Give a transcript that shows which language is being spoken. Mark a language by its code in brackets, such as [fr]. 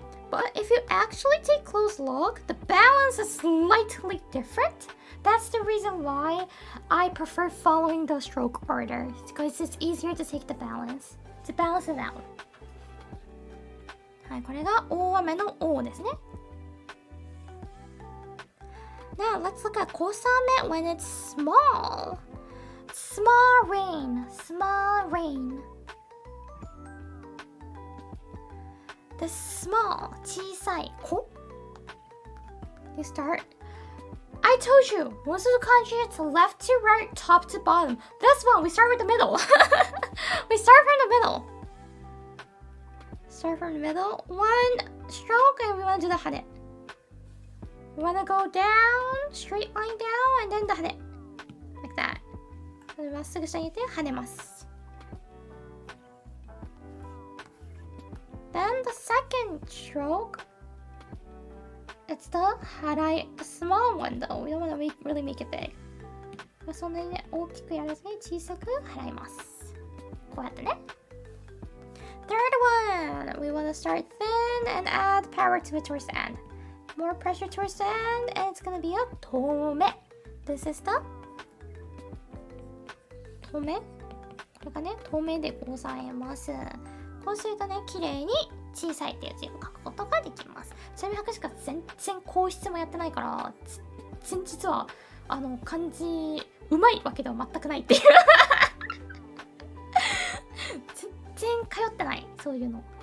[en] But if you actually take close look, the balance is slightly different. That's the reason why I prefer following the stroke order, because it's easier to take the balance, to balance it out. [ja] はい、これが大雨の O ですね。 [en] Now let's look at 小雨 when it's small. Small rain, small rain. The small, 小さい子 You start. I told you, most of the kanji it's left to right, top to bottom. This one, we start with the middle. We start from the middle. Start from the middle. One stroke and we want to do the hane. We want to go down, straight line down, and then the hane. Like that. [ja] まっすぐ下に入れて跳ねます。 [en] Then the second stroke, it's the harai, the small one though. We don't want to really make it big. [ja] そんなにね、大きくやらずに小さく払います。こうやってね。 [en] Third one, we want to start thin and add power to it towards the end. More pressure towards the end, and it's gonna be a tome. This is the [ja] トメ。これがね、トメでございます。こうするとね、綺麗に小さいっていう字を書くことができます。ちなみに博士が全然硬筆もやってないから、全然実は漢字うまいわけでは全くないっていう全然通ってない、そういうの。